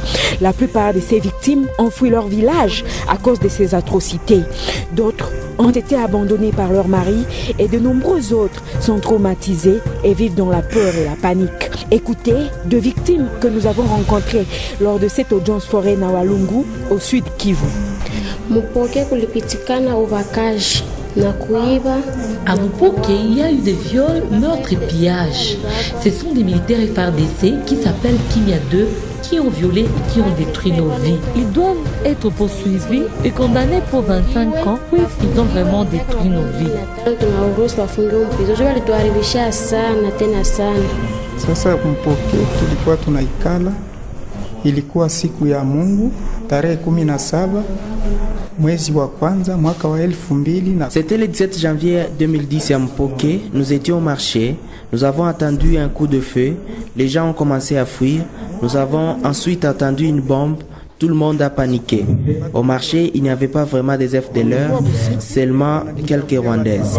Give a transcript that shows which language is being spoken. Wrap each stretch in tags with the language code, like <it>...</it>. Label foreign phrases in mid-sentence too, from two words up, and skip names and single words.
<fr>La plupart de ces victimes ont fui leur village à cause de ces atrocités. D'autres ont été abandonnés par leur mari et de nombreux autres sont traumatisés et vivent dans la peur et la panique. Écoutez deux victimes que nous avons rencontrées lors de cette audience foraine à Walungu, au sud Kivu.</fr> <sw>Mopoke kulipitikana ubakaji na kuiba.</sw> <fr>À Mopoke, il y a eu des viols, meurtres et pillages. Ce sont des militaires FARDC qui s'appellent Kimia 2 qui ont violé et qui ont détruit nos vies. Ils doivent être poursuivis et condamnés pour 25 ans puisqu'ils ont vraiment détruit nos vies.</fr> <sw>Sasa Mopoke tulikuwa tunaikala, ilikuwa siku ya Mungu tarehe 17 mwezi wa kwanza mwaka wa 2000.</sw> <fr>C'était le 17 janvier 2010 à Mopoke. Nous étions au marché. Nous avons attendu un coup de feu. Les gens ont commencé à fuir. Nous avons ensuite attendu une bombe. Tout le monde a paniqué. Au marché, il n'y avait pas vraiment des FDLR, seulement quelques Rwandaises.</fr>